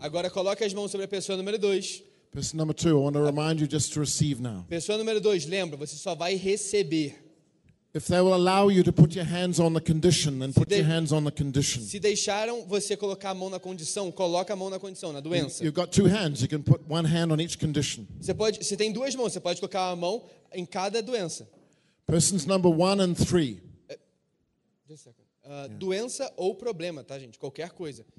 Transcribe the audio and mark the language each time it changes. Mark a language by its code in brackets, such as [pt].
[pt] Agora coloque as mãos sobre a pessoa número dois. [en] Person number two, I want to remind you just to receive now. [pt] Pessoa número dois, lembra, você só vai receber. [en] If they will allow you to put your hands on the condition, then put your hands on the condition. [pt] Se deixaram você colocar a mão na condição, coloca a mão na condição, na doença. [en] You've got two hands, you can put one hand on each condition. [pt] Você pode, se tem duas mãos, você pode colocar a mão em cada doença. [en] Persons number one and three. Just a second. [pt] Doença ou problema, tá, gente? Qualquer coisa.